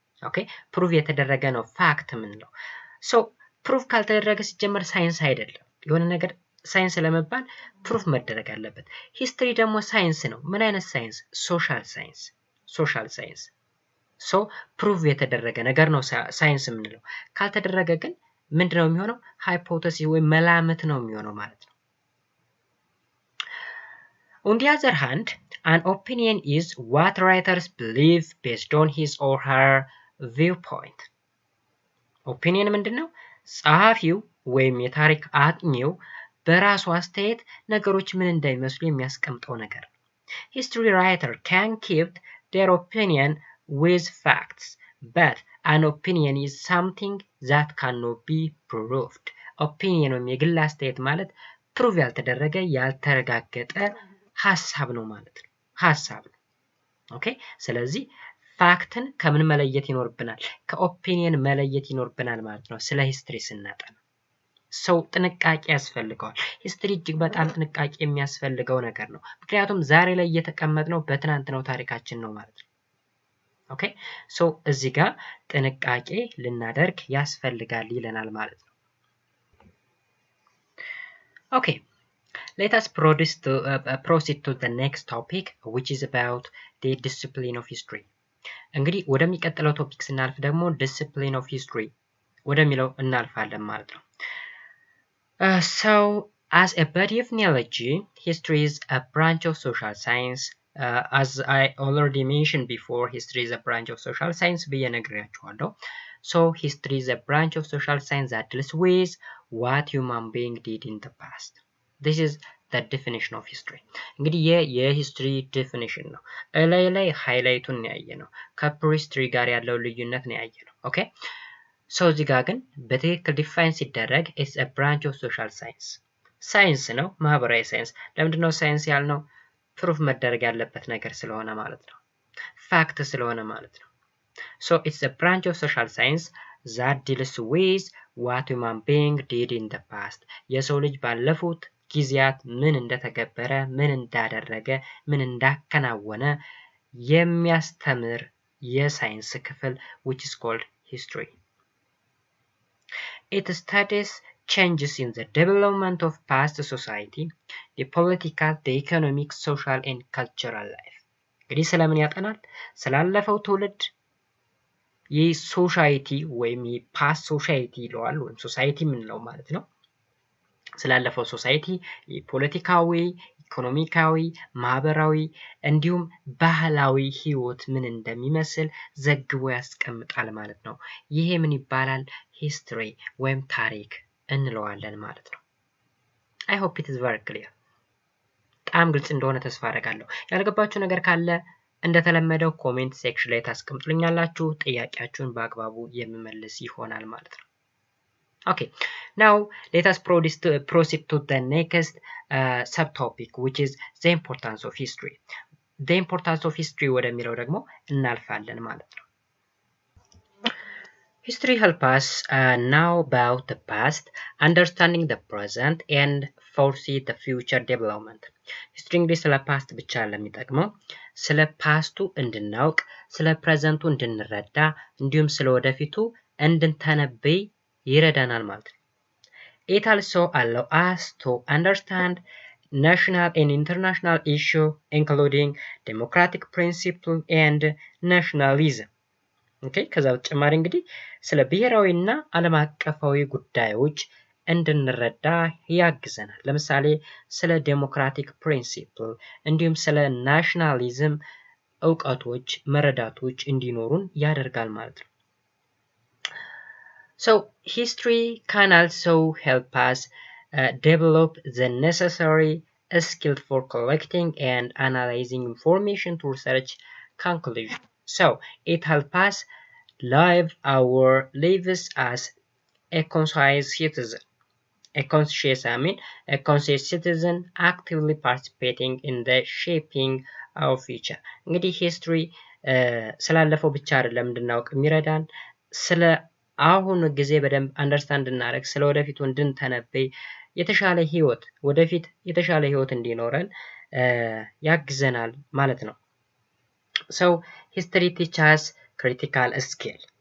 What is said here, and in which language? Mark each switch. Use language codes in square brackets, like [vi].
[am] ኦኬ፣ ፕሩቭ የተደረገ ነው ፋክት የምንለው። ሶ ፕሩቭ ካልተደረገ ሲጀመር ሳይንስ አይደለም። የሆነ ነገር ሳይንስ ለመባል ፕሩፍ መደረግ አለበት። ሂስትሪ ደግሞ ሳይንስ ነው። ምን አይነት ሳይንስ? ሶሻል ሳይንስ። ሶሻል ሳይንስ ሶ ፕሩቭ የተደረገ ነገር ነው ሳይንስ የምንለው። ካልተደረገ ግን ምንድነው የሚሆነው? ሃይፖቴሲስ ወይም መላምት ነው የሚሆነው ማለት ነው። [en] On the other hand, an opinion is what writers believe based on his or her viewpoint. [am] ኦፒኒየን ምንድነው? ጸሐፊው ወይም የታሪክ አጥኚው በራሱ አስተያየት ነገሮች ምን እንደሚመስሉ የሚያስቀምጠው ነገር ነው። [en] History writer can keep their opinion with facts, but an opinion is something that cannot be proved. [am] ኦፒኒየን ወይም የግል አስተያየት ማለት ፕሩቭ ያልተደረገ ያልተረጋገጠ ሐሳብ ነው ማለት ነው። ሐሳብ ነው። ኦኬ፣ ስለዚህ ፋክትን ከምን መለየት ይኖርብናል? ከኦፒኒየን መለየት ይኖርብናል ማለት ነው ስለ ሂስትሪ ስናጠና። ሰው ጥንቃቄ ያስፈልገዋል። ሂስትሪ እጅግ በጣም ጥንቃቄ የሚያስፈልገው ነገር ነው። ምክንያቱም ዛሬ ላይ እየተቀመጥነው በትናንትናው ታሪካችን ነው ማለት ነው። ኦኬ፣ ሶ እዚህ ጋር ጥንቃቄ ልናደርግ ያስፈልጋል ይለናል ማለት ነው። ኦኬ፣ [en] let us proceed to the next topic, which is about the discipline of history. [am] እንግዲህ ወደሚቀጥለው ቶፒክ ስናልፍ ደግሞ discipline of history ወደሚለው እናልፋለን ማለት ነው። [en] So as a body of knowledge, history is a branch of social science as I already mentioned before, history is a branch of social science [am] ብዬ ነግሬያችኋለሁ። [en] So history is a branch of social science that deals with what human being did in the past. This is the definition of history. [am] እንግዲህ የሂስትሪ ዴፊኒሽን ነው። ላይ ሃይላይቱን ያየ ነው። ከፕሪሂስትሪ ጋር ያለው ልዩነት ነው ያየ ነው። ኦኬ ሶ እዚህ ጋር ግን በትክክል ዲፋይን ሲደረግ ኢትስ [en] a branch of social science [am] ሳይንስ ነው፣ ማህበራዊ ሳይንስ። ለምንድነው ሳይንስ ያልነው? ፕሩፍ መደረግ ያለበት ነገር ስለሆነ ማለት ነው። [en] ፋክት ስለሆነ ማለት ነው። So it's a branch of social science that deals with what human being did in the past. [am] የሰው ልጅ ባለፉት ጊዜያት ምን እንደተገበረ፣ ምን እንዳደረገ፣ ምን እንዳከናወነ የሚያስተምር የሳይንስ ክፍል [en] which is called history. It studies changes in the development of past society, the political, the economic, social and cultural life. [am] እንግዲህ ስለምን ያጠናል? ስላለፈው ትውልድ የሶሳይቲ ወይም የፓስት ሶሳይቲ ይለዋል ወይም ሶሳይቲ የምንለው ማለት ነው። ስላለፈው ሶሳይቲ ፖለቲካዊ፣ ኢኮኖሚካዊ፣ ማህበራዊ እንዲሁም ባህላዊ ህይወት ምን እንደሚመስል ዘግቦ ያስቀምጣል ማለት ነው። ይሄ ምን ይባላል? ሂስትሪ ወይም ታሪክ እንለዋለን ማለት ነው። [en] I hope it is very clear. [am] በጣም ግልጽ እንደሆነ ተስፋ አደርጋለሁ። ያልገባችሁ ነገር ካለ እንደተለመደው ኮሜንት ሴክሽን ላይ ታስቀምጡልኛላችሁ። ጥያቄያችሁን በአግባቡ የምመልስ ይሆናል ማለት ነው። [en] Okay, now let us proceed to the next subtopic, which is the importance of history. The importance of history [am] ወደሚለው ደግሞ እናልፋለን ማለት ነው። [en] History helps us know about the past, understanding the present, and foresee the future development. [am] History እንግዲህ ስለ ፓስት ብቻ ለሚጠቅመው ስለ ፓስቱ እንድናውቅ፣ ስለ ፕሬዘንቱ እንድንረዳ እንዲሁም ስለ ወደፊቱ እንድንተነብይ ይረዳናል ማለት ነው። [en] It also allows us to understand national and international issues including democratic principle and nationalism. [am] ኦኬ ከዛ በተጨማሪ እንግዲህ ስለ ብሔራዊና ዓለም አቀፋዊ ጉዳዮች እንድንረዳ ያግዘናል። ለምሳሌ ስለ ዴሞክራቲክ ፕሪንሲፕል እንዲሁም ስለ ናሽናሊዝም እውቀቶች፣ መረዳቶች እንዲኖሩን ያደርጋል ማለት ነው። [en] So history can also help us develop the necessary skill for collecting and analyzing information to research conclusion. So it helps us live our lives as a conscious citizen. A conscious citizen actively participating in the shaping of future. [am] እንግዲህ ሂስትሪ ስላለፈው ብቻ አይደለም እንድናውቅ የሚረዳን ስለ አሁን ጊዜ በደንብ አንደርስታንድ እንድናደርግ ስለ ወደፊቱ እንድንተነበይ የተሻለ ህይወት ወደፊት የተሻለ ህይወት እንዲኖረን ያግዘናል ማለት ነው። [en] So history teaches critical skill.